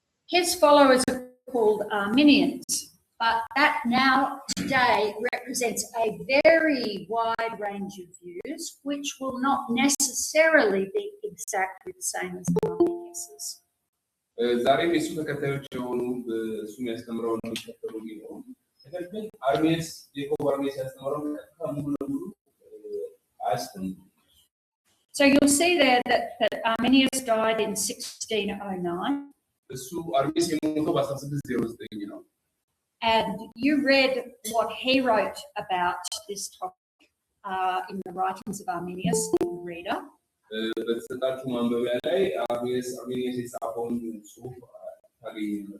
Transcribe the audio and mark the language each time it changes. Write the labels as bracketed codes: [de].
[en] His followers called Arminians. But that now today represents a very wide range of views, which will not necessarily be exactly the same as Arminius's. [am] ዛሬም የሱ ተከታዮች የሆኑ እሱ የሚያስተምረውን የሚከተሉ ቢኖሩ ነገር ግን አርሜስ ጄኮብ አርሜስ ያስተምረውን ሙሉ ለሙሉ አያስተምሩም። [en] So you'll see there that Arminius died in 1609. [am] እሱ አርሜስ የሞተው በ1609 ነው። [en] And you read what he wrote about this topic in the writings of Arminius in the Reader. [am] በተሰጣችሁ ማንበቢያ ላይ አርሜስ የጻፈውን ጽሑፍ ታገኙ።